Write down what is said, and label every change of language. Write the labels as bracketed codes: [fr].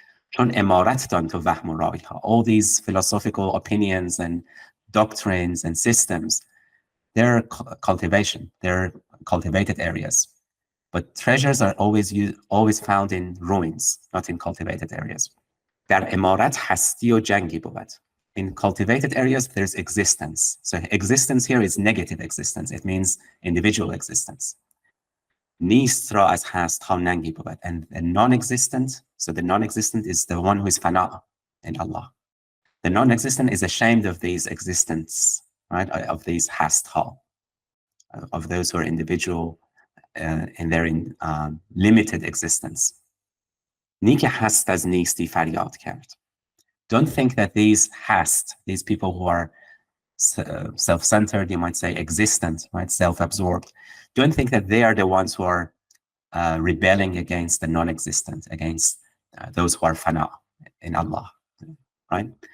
[fa] چون امارت دان تو وهم و رایها, [en] all these philosophical opinions and doctrines and systems, they're cultivation, they're cultivated areas. But treasures are always found in ruins, not in cultivated areas. [fa] در امارت هستی و جنگی بود. [en] In cultivated areas, there's existence. So existence here is negative existence. It means individual existence. [fa] نیست را از هست ها ننگی بود. [en] And the non-existent, so the non-existent is the one who is fana in Allah. The non-existent is ashamed of these existence, right? Of these hast ha, of those who are individual in their limited existence. [fa] نی که هست از نیستی فریاد کرد. [en] Don't think that these people who are self-centered, you might say existent, right, self-absorbed, don't think that they are the ones who are rebelling against the non-existent, against those who are fana in Allah, right?